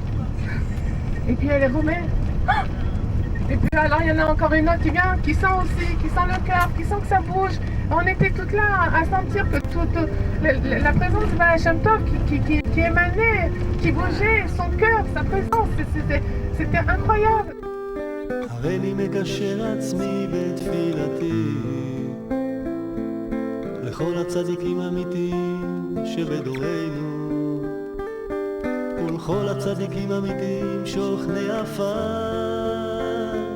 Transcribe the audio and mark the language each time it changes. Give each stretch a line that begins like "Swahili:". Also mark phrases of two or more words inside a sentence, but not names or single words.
French: Et puis elle remet. Ah! Et puis alors il y en a encore une autre qui vient, qui sent aussi, qui sent le cœur, qui sent que ça bouge. On était toutes là à sentir que la présence de Baal Shem Tov qui émanait, qui bougeait, son cœur, sa présence, c'était incroyable.
Hebrew: הריני מקשר עצמי בתפילתי לכל הצדיקים האמיתיים שבדורנו ולכל הצדיקים האמיתיים שוכני עפר